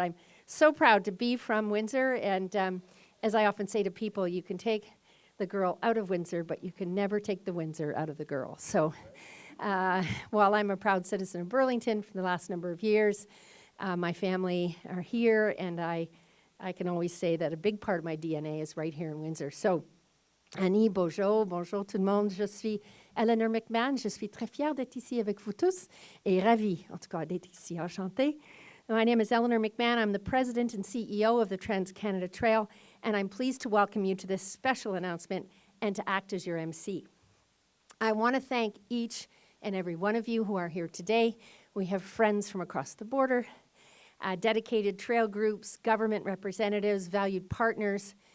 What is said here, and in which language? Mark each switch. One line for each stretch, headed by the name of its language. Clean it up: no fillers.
English: I'm so proud to be from Windsor, and as I often say to people, you can take the girl out of Windsor, but you can never take the Windsor out of the girl. So while I'm a proud citizen of Burlington for the last number of years, my family are here, and I can always say that a big part of my DNA is right here in Windsor.
French: So Annie, bonjour tout le monde. Je suis Eleanor McMahon. Je suis très fière d'être ici avec vous tous et ravie, en tout cas, d'être ici. Enchantée.
English: My name is Eleanor McMahon. I'm the president and CEO of the Trans-Canada Trail, and I'm pleased to welcome you to this special announcement and to act as your MC. I want to thank each and every one of you who are here today. We have friends from across the border, dedicated trail groups, government representatives, valued partners.